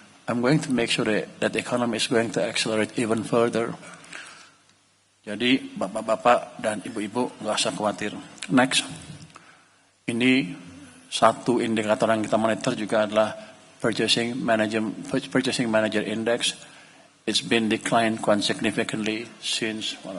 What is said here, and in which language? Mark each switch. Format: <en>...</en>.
<en>I'm going to make sure that the economy is going to accelerate even further.</en> <id>Jadi bapak-bapak dan ibu-ibu nggak usah khawatir. Next, ini satu indikator yang kita monitor juga adalah Purchasing Manager Index.</id> <en>It's been declined quite significantly since</en>